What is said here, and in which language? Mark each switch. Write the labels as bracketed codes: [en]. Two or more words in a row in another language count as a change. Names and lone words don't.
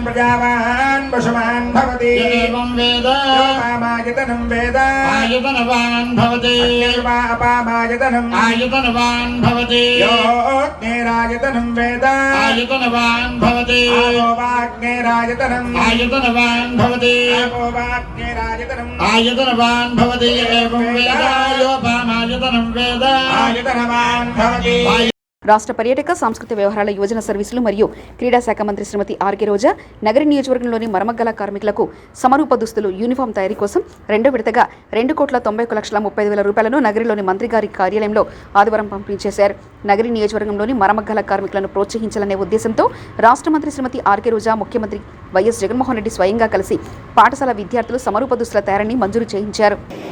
[sa] प्रजावान् पशुमान् भवति एवं वेद योपामायतनं वेद आयतनवान् भवति अपामायतनम् आयतनवान् भवति योऽग्नेरायतनं वेद आयतनवान् भवति आपोवाग्नेरायतनम् आयतनवान् भवति आपोवाग्नेरायतनम् आयतनवान् भवति एवं वेद योपामायतनं वेद आयतनवान् भवति. [te] రాష్ట్ర పర్యాటక సాంస్కృతిక వ్యవహారాల యువజన సర్వీసులు మరియు క్రీడా శాఖ మంత్రి శ్రీమతి ఆర్కే రోజా నగరి నియోజకవర్గంలోని మరమగ్గల కార్మికులకు సమరూప దుస్తులు యూనిఫామ్ తయారీ కోసం 2వ విడతగా 2,91,30,30,000 రూపాయలను నగరిలోని మంత్రి గారి కార్యాలయంలో ఆదివారం పంపిణీ చేశారు. నగరి నియోజకవర్గంలోని మరమగ్గల కార్మికులను ప్రోత్సహించాలనే ఉద్దేశంతో రాష్ట్ర మంత్రి శ్రీమతి ఆర్కే రోజా ముఖ్యమంత్రి వైఎస్ జగన్మోహన్ రెడ్డి స్వయంగా కలిసి పాఠశాల విద్యార్థులు సమరూప దుస్తుల తయారీని మంజూరు చేయించారు.